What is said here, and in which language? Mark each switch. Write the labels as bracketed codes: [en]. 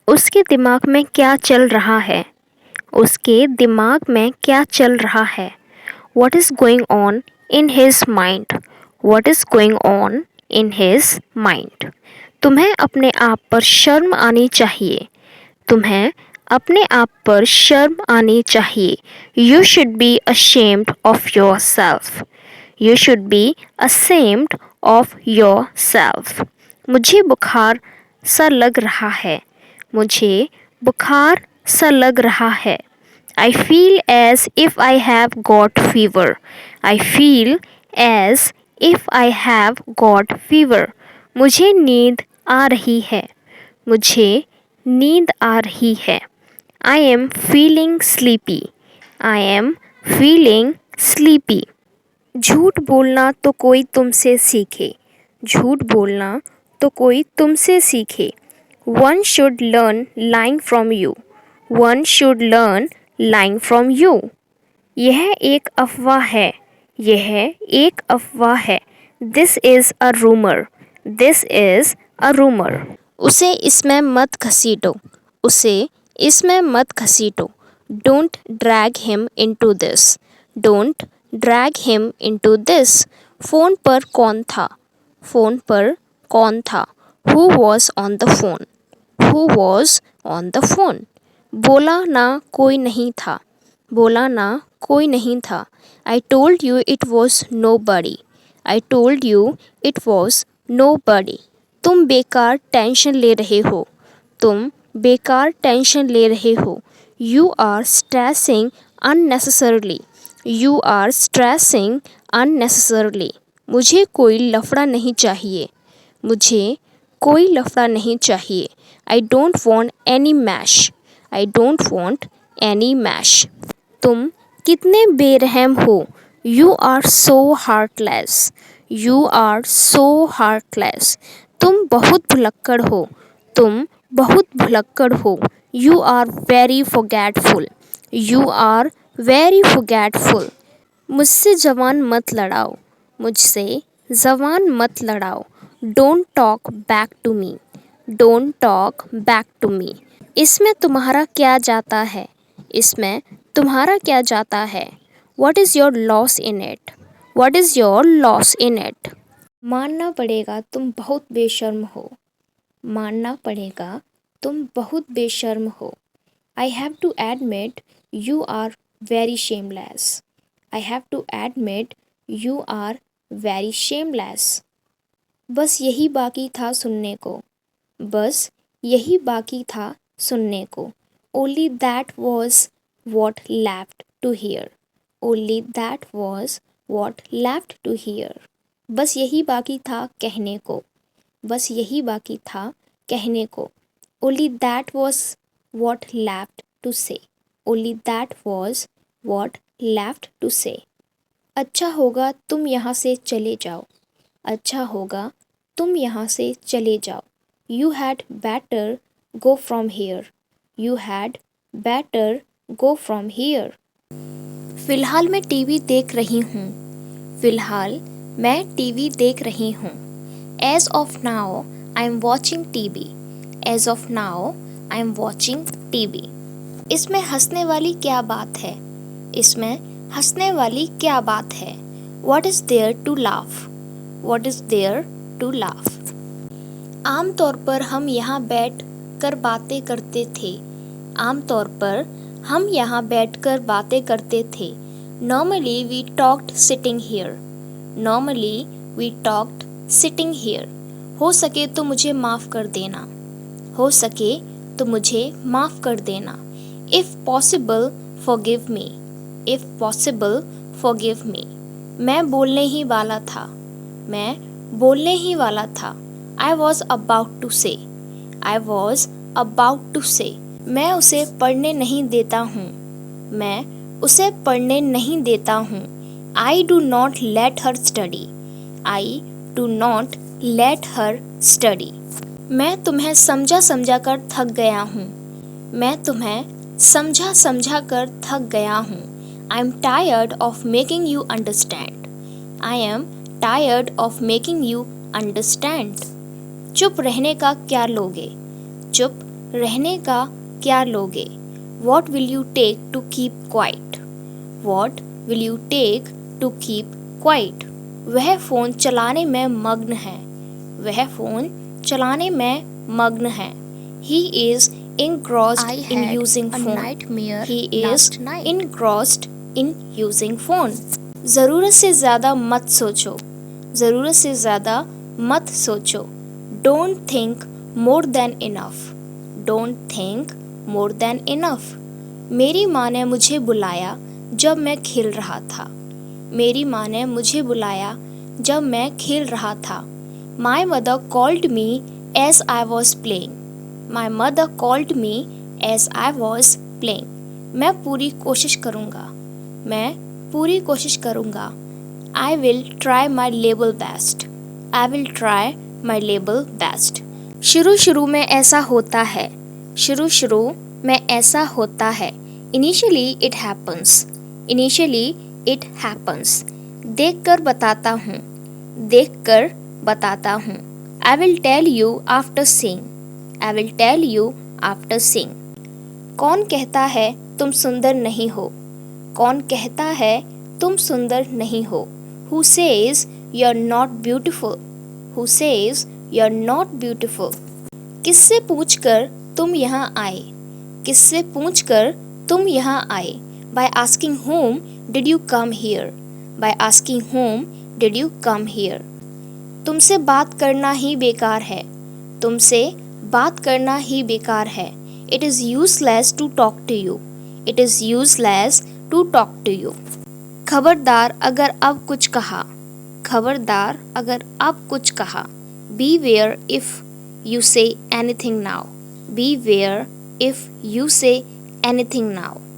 [hi] उसके दिमाग में क्या चल रहा है? उसके दिमाग में क्या चल रहा है? [en] What is going on in his mind? What is going on in his mind? [hi] तुम्हें अपने आप पर शर्म आनी चाहिए। तुम्हें अपने आप पर शर्म आनी चाहिए। [en] You should be ashamed of yourself. You should be ashamed of yourself. [hi] मुझे बुखार सा लग रहा है। मुझे बुखार सा लग रहा है। [en] I feel as if I have got fever. I feel as if I have got fever. [hi] मुझे नींद आ रही है। मुझे नींद आ रही है। [en] I am feeling sleepy. I am feeling sleepy. [hi] झूठ बोलना तो कोई तुमसे सीखे। झूठ बोलना तो कोई तुमसे सीखे। [en] One should learn lying from you. One should learn lying from you. [hi] यह एक अफवाह है। यह एक अफवाह है। [en] This is a rumor. This is a rumor. [hi] उसे इसमें मत घसीटो। उसे इसमें मत घसीटो। [en] Don't drag him into this. Don't drag him into this. [hi] Phone पर कौन था? फ़ोन पर कौन था? [en] Who was on the phone? Who was on the phone? [hi] बोला ना कोई नहीं था। बोला ना कोई नहीं था। [en] I told you it was nobody. I told you it was nobody. [hi] तुम बेकार टेंशन ले रहे हो। तुम बेकार टेंशन ले रहे हो। [en] You are stressing unnecessarily. You are stressing unnecessarily. [hi] मुझे कोई लफड़ा नहीं चाहिए। मुझे कोई लफड़ा नहीं चाहिए। [en] I don't want any mash. I don't want any mash. [hi] तुम कितने बेरहम हो। [en] You are so heartless. You are so heartless. [hi] तुम बहुत भुलक्कड़ हो। तुम बहुत भुलक्कड़ हो। [en] You are very forgetful. You are very forgetful. [hi] मुझसे जबान मत लड़ाओ। मुझसे जबान मत लड़ाओ। [en] Don't talk back to me. Don't talk back to me. [hi] इसमें तुम्हारा क्या जाता है? इसमें तुम्हारा क्या जाता है? [en] What is your loss in it? What is your loss in it? [hi] मानना पड़ेगा तुम बहुत बेशर्म हो। मानना पड़ेगा तुम बहुत बेशर्म हो। [en] I have to admit you are very shameless. I have to admit you are very shameless. [hi] बस यही बाकी था सुनने को। बस यही बाकी था सुनने को। [en] Only that was what left to hear. Only that was what left to hear. [hi] बस यही बाकी था कहने को। बस यही बाकी था कहने को। [en] Only that was what left to say. Only that was what left to say. [hi] अच्छा होगा तुम यहाँ से चले जाओ। अच्छा होगा तुम यहाँ से चले जाओ। [en] You had better go from here. You had better go from here. [hi] फ़िलहाल मैं टीवी देख रही हूँ। फ़िलहाल मैं टीवी देख रही हूँ। [en] As of now, I am watching TV. As of now, I am watching TV. [hi] इसमें हंसने वाली क्या बात है? इसमें हंसने वाली क्या बात है? [en] What is there to laugh? What is there to laugh? [hi] आम तौर पर हम यहाँ बैठ कर बातें करते थे। आम तौर पर हम यहाँ बैठकर बातें करते थे। [en] Normally we talked sitting here. Normally we talked sitting here. [hi] हो सके तो मुझे माफ़ कर देना। हो सके तो मुझे माफ़ कर देना। [en] If possible, forgive me. If possible, forgive me. [hi] मैं बोलने ही वाला था। मैं बोलने ही वाला था। [en] I was about to say. I was about to say. [hi] मैं उसे पढ़ने नहीं देता हूँ। मैं उसे पढ़ने नहीं देता हूँ। [en] I do not let her study. I do not let her study. [hi] मैं तुम्हें समझा समझा कर थक गया हूँ। मैं तुम्हें समझा समझा कर थक गया हूँ। [en] I am tired of making you understand. I am tired of making you understand. [hi] चुप रहने का क्या लोगे? चुप रहने का क्या लोगे? [en] What will you take to keep quiet? What will you take to keep quiet? [hi] वह फ़ोन चलाने में मग्न है। वह फ़ोन चलाने में मग्न है। [en] He is engrossed in using phone. He is engrossed in using phone. [hi] ज़रूरत से ज़्यादा मत सोचो। ज़रूरत से ज़्यादा मत सोचो। [en] Don't think more than enough. Don't think more than enough. [hi] मेरी माँ ने मुझे बुलाया जब मैं खेल रहा था। मेरी माँ ने मुझे बुलाया जब मैं खेल रहा था। [en] My mother called me as I was playing. My mother called me as I was playing. [hi] मैं पूरी कोशिश करूँगा। मैं पूरी कोशिश करूँगा। [en] I will try my level best. I will try my level best. [hi] शुरू शुरू में ऐसा होता है। शुरू शुरू में ऐसा होता है। [en] Initially it happens. Initially it happens. [hi] देखकर बताता हूँ। देखकर बताता हूँ। [en] I will tell you after seeing. I will tell you after seeing. [hi] कौन कहता है तुम सुंदर नहीं हो? कौन कहता है तुम सुंदर नहीं हो? [en] Who says you're not beautiful? Who says you're not beautiful? [hi] किससे पूछकर तुम यहाँ आए? किससे पूछकर तुम यहाँ आए? [en] By asking whom did you come here? By asking whom did you come here? [hi] तुमसे बात करना ही बेकार है। तुमसे बात करना ही बेकार है। [en] It is useless to talk to you. It is useless to talk to you. [hi] खबरदार अगर अब कुछ कहा। खबरदार अगर अब कुछ कहा। [en] Beware if you say anything now. Beware if you say anything now.